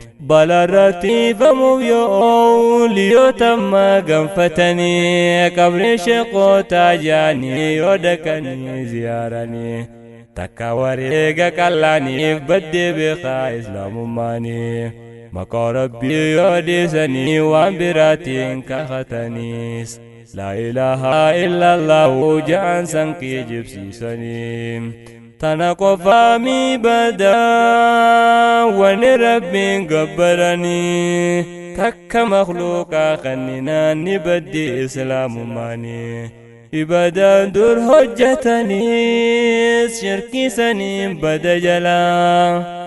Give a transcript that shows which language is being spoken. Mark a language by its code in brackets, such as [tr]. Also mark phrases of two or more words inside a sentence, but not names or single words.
[om] Bala irratti famuuf yoo oolu yoo tamma ganfatanii qabri sheeqootaa jaanii yoo dhaqanii ziyaaranii. Takka wareega qallaaniif baddee beekaa Islaamummaanii. Maqaa Rabbii yoo dhiisanii waan biraatiin kakataniis. [ar] لا إله إلا الله [om] ja'an san kijibsiisanii. Tana qofaa mi badaa wani Rabbiin gabbaranii. Takka makhluuqaa kanninaan ni baddi Islaamummaanii. Ibadaan dur hojjetaniis shirkii saniin bada jalaa.